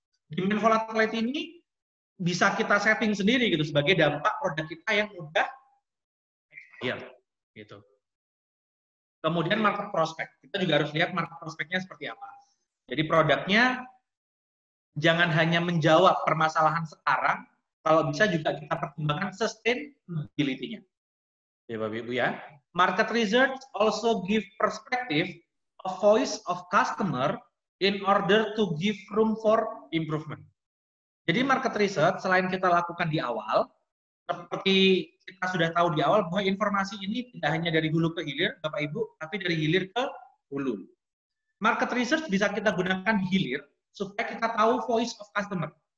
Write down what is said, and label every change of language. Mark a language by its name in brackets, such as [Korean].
[Indonesian] Demand volatility ini bisa kita setting sendiri gitu sebagai dampak produk kita yang mudah expire, gitu. Kemudian market prospect, kita juga harus lihat market prospect-nya seperti apa. Jadi produknya jangan hanya menjawab permasalahan sekarang, kalau bisa juga kita pertimbangkan sustainability-nya. Ya, Bapak Ibu ya. [English] Market research also give perspective of voice of customer in order to give room for improvement. [Indonesian] Jadi market research selain kita lakukan di awal, seperti kita sudah tahu di awal bahwa informasi ini tidak hanya dari hulu ke hilir, Bapak Ibu, tapi dari hilir ke hulu. Market research bisa kita gunakan di hilir supaya kita tahu voice of customer.